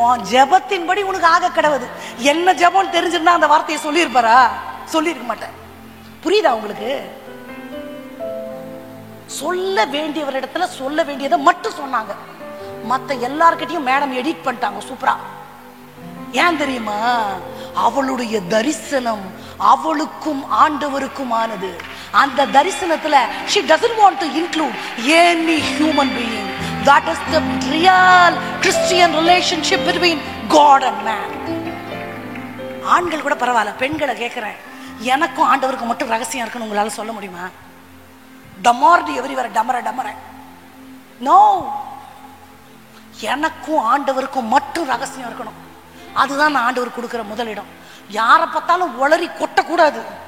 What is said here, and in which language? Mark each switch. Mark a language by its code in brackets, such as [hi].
[ta] ஜெபத்தின்படி உனக்கு ஆக கடவுது. என்ன ஜெபம் தெரிஞ்சிருந்தா அந்த வார்த்தையை சொல்லியிருப்பாரா? சொல்லியிருக்க மாட்டேன். புரியுதா உங்களுக்கு? சொல்ல வேண்டியவரிடத்துல சொல்ல வேண்டியதை மட்டும் சொன்னாங்க, மத்த எல்லார்கிட்டையும் மேடம் எடிட் பண்ணிட்டாங்க சூப்பரா. ஏன் தெரியுமா? அவளுடைய தரிசனம் அவளுக்கும் ஆண்டவருக்கும் ஆனது. அந்த தரிசனத்துல [en] she doesn't want to include any human being. That is the real Christian relationship between God and man. [ta] ஆண்கள் கூட பரவாயில்ல, பெண்களை கேட்கிறேன், எனக்கும் ஆண்டவருக்கும் மட்டும் ரகசியம் இருக்குன்னு உங்களால சொல்ல முடியுமா? டமார்டி எவரிவர டமர டமர நோ, எனக்கும் ஆண்டவருக்கும் மட்டும் ரகசியம் இருக்கணும். அதுதான் நான் ஆண்டவர் கொடுக்கிற முதலிடம். யாரை பார்த்தாலும் உளறி கொட்டக்கூடாது.